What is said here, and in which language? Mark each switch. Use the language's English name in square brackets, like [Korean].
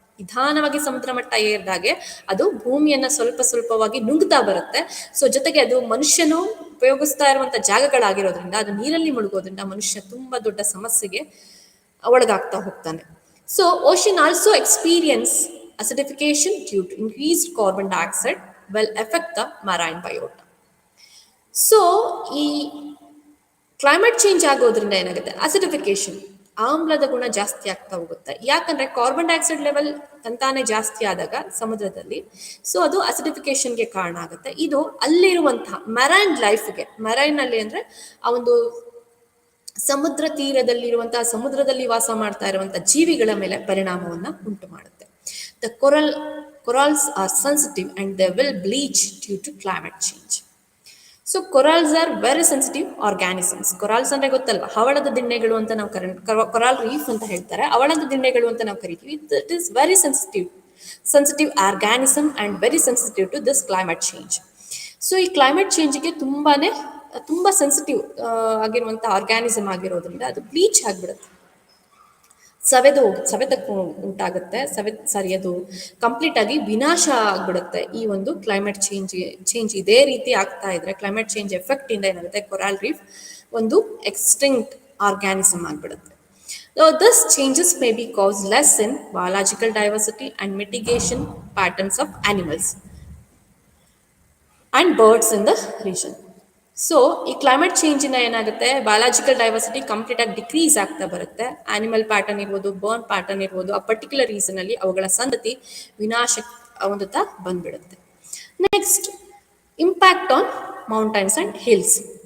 [Kannada] ನಿಧಾನವಾಗಿ ಸಮುದ್ರ ಮಟ್ಟ ಏರಿದಾಗೆ ಅದು ಭೂಮಿಯನ್ನ ಸ್ವಲ್ಪ ಸ್ವಲ್ಪವಾಗಿ ನುಂಗ್ತಾ ಬರುತ್ತೆ. ಸೊ ಜೊತೆಗೆ ಅದು ಮನುಷ್ಯನು ಉಪಯೋಗಿಸ್ತಾ ಇರುವಂತ ಜಾಗಗಳಾಗಿರೋದ್ರಿಂದ ಅದು ನೀರಲ್ಲಿ ಮುಳುಗೋದ್ರಿಂದ ಮನುಷ್ಯ ತುಂಬಾ ದೊಡ್ಡ ಸಮಸ್ಯೆಗೆ ಒಳಗಾಗ್ತಾ ಹೋಗ್ತಾನೆ. [English] So ocean also experience acidification due to increased carbon dioxide will affect the marine biota. [Kannada] So ಈ ಕ್ಲೈಮೇಟ್ ಚೇಂಜ್ ಆಗೋದ್ರಿಂದ ಏನಾಗುತ್ತೆ, ಅಸಿಡಿಫಿಕೇಶನ್, ಆಮ್ಲದ ಗುಣ ಜಾಸ್ತಿ ಆಗ್ತಾ ಹೋಗುತ್ತೆ. ಯಾಕಂದ್ರೆ ಕಾರ್ಬನ್ ಡೈಆಕ್ಸೈಡ್ ಲೆವೆಲ್ ತಂತಾನೆ ಜಾಸ್ತಿ ಆದಾಗ ಸಮುದ್ರದಲ್ಲಿ, ಸೊ ಅದು ಅಸಿಡಿಫಿಕೇಶನ್ಗೆ ಕಾರಣ ಆಗುತ್ತೆ. ಇದು ಅಲ್ಲಿರುವಂತಹ ಮೆರೈನ್ ಲೈಫ್ಗೆ, ಮೆರೈನ್ ಅಲ್ಲಿ ಅಂದ್ರೆ ಆ ಒಂದು ಸಮುದ್ರ ತೀರದಲ್ಲಿರುವಂತಹ, ಸಮುದ್ರದಲ್ಲಿ ವಾಸ ಮಾಡ್ತಾ ಇರುವಂತಹ ಜೀವಿಗಳ ಮೇಲೆ ಪರಿಣಾಮವನ್ನ ಉಂಟು ಮಾಡುತ್ತೆ. [English] The corals are sensitive and they will bleach due to climate change. So corals are very sensitive organisms. [Kannada] corals ಅಂದ್ರೆ ಗೊತ್ತಲ್ವಾ, ಹವಳದ ದಿಣ್ಣೆಗಳು ಅಂತ ನಾವು coral reef ಅಂತ ಹೇಳ್ತಾರೆ, ಹವಳದ ದಿಣ್ಣೆಗಳು ಅಂತ ನಾವು ಕರಿತೀವಿ. [English] It is very sensitive organism and very sensitive to this climate change. [Kannada] So ಈ ಕ್ಲೈಮೇಟ್ ಚೇಂಜ್ಗೆ ತುಂಬಾ ಸೆನ್ಸಿಟಿವ್ ಆಗಿರುವಂತ ಆರ್ಗ್ಯಾನಿಸಮ್ ಆಗಿರೋದ್ರಿಂದ ಅದು ಬ್ಲೀಚ್ ಆಗ್ಬಿಡುತ್ತೆ, ಸವೆತಕ್ಕೂ ಉಂಟಾಗುತ್ತೆ. ಅದು ಕಂಪ್ಲೀಟ್ ಆಗಿ ವಿನಾಶ ಆಗ್ಬಿಡುತ್ತೆ. ಈ ಒಂದು ಕ್ಲೈಮೇಟ್ ಚೇಂಜ್ ಇದೇ ರೀತಿ ಆಗ್ತಾ ಇದ್ರೆ, ಕ್ಲೈಮೇಟ್ ಚೇಂಜ್ ಎಫೆಕ್ಟ್ ಇಂದ ಏನಾಗುತ್ತೆ, ಕೊರಾಲ್ ರೀಫ್ ಒಂದು ಎಕ್ಸ್ಟಿಂಕ್ಟ್ ಆರ್ಗ್ಯಾನಿಸಮ್ ಆಗ್ಬಿಡುತ್ತೆ. [English] Thus changes may be caused less in biological diversity and mitigation patterns of animals and birds in the region. [Kannada] So ಈ ಕ್ಲೈಮೇಟ್ ಚೇಂಜಿನ ಏನಾಗುತ್ತೆ, ಬಯಾಲಜಿಕಲ್ ಡೈವರ್ಸಿಟಿ ಕಂಪ್ಲೀಟ್ ಆಗಿ ಡಿಕ್ರೀಸ್ ಆಗ್ತಾ ಬರುತ್ತೆ. Animal pattern ಇರ್ಬೋದು, ಬರ್ನ್ ಪ್ಯಾಟರ್ನ್ ಇರ್ಬೋದು, ಆ particular reason ಅಲ್ಲಿ ಅವುಗಳ ಸಂತತಿ ವಿನಾಶ ಹೊಂದುತ್ತಾ ಬಂದ್ಬಿಡುತ್ತೆ. [English] Next, impact on mountains and hills.